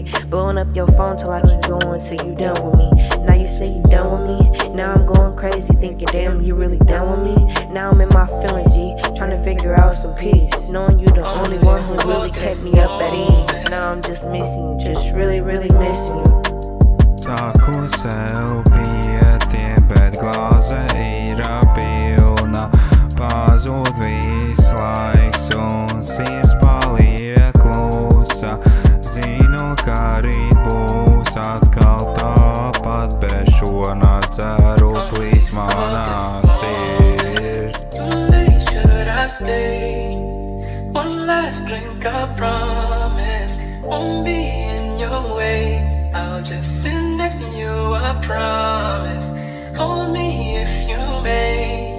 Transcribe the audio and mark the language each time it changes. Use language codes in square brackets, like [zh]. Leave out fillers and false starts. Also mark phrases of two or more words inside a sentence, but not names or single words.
[en] Blowing up your phone till I keep going till you done with me. Now you say you done with me, now I'm going crazy thinking, damn, you really done with me? Now I'm in my feelings, G, trying to figure out some peace, knowing you the only one who really kept me up at ease. Now I'm just missing you, just really, really missing you. [lv] Saku sev pietiem, bet glāze ir pilna. Pazūd viss laiks un sirds paliek klusa. Zinu, ka rīt būs atkal tāpat, bet šonakt ceru plīs manā sirds. [en] Tonight should I stay? One last drink, I promise. Won't be in your way. I'll just sit next to you, I promise. Hold me if you may.